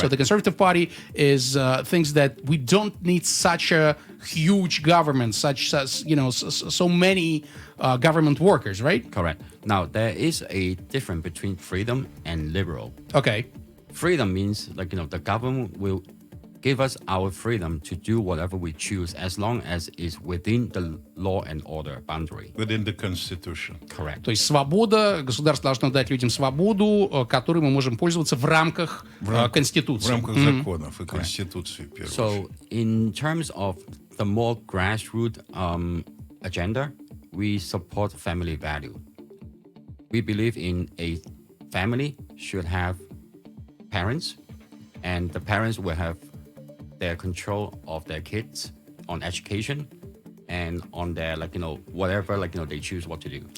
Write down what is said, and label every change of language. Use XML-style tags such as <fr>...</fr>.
<en>So the Conservative Party is thinks that we don't need such a huge government, such as, so many government workers, right? Correct. Now, there is a difference between freedom and liberal. Okay. Freedom means, the government will give us our freedom to do whatever we choose as long as it's within the law and order boundary. Within the Constitution. Correct.</en> <ru>То есть свобода, государство должно дать людям свободу, которой мы можем пользоваться в рамках Конституции. В рамках законов и Конституции, в первую очередь.</ru> <en>So, in terms of the more grassroots agenda, we support family value. We believe in a family should have parents, and the parents will have their control of their kids on education and on their whatever they choose what to do.</en>